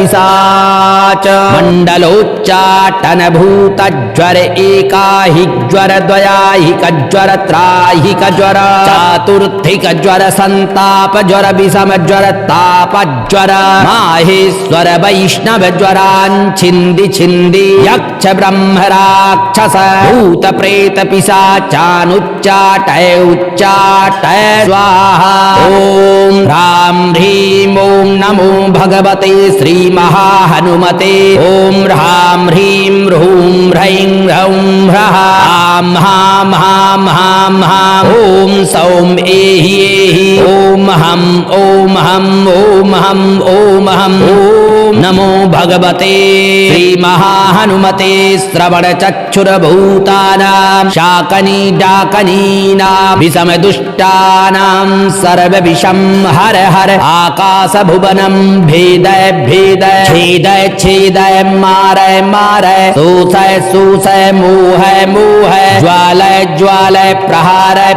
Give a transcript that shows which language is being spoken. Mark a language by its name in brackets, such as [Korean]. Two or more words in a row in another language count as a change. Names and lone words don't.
[Sanskrit] पिशाच मंडलोच्चाटन भूत ज्वर एकाहिक ज्वर द्वयाहिक ज्वर त्राहिक ज्वर चातुर्थिक ज्वर संताप ज्वर विषम ज्वर ताप ज्वर माहेश्वर वैष्णव ज्वरान् छिंदी छिंदी यक्ष ब्रह्म राक्षस भूत प्रेत पिशाचानुच्चाटय उच्चाटय स्वाहा ओम ह्रां ह्रीं ओं नमो भगवते श्री महाहनुमते ओम ह्रां ह्रीं ह्रूं ह्रैं ह्रौं ह्रः आं हां हां हां हां ओम सौं एहि एहि ओम हं ओम हं ओम हं ओम हं ओम नमो भगवते श्री महाहनुमते श्रवण चक्षुर भूतानां शाकनी डाकनीनां विषम दुष्टानां सर्व विषम हर हर आकाश भुवनं भेदय भेदय छेदय छेदय मारय मारय शोषय शोषय मोहय मोहय ज्वालय ज्वालय प्रहारय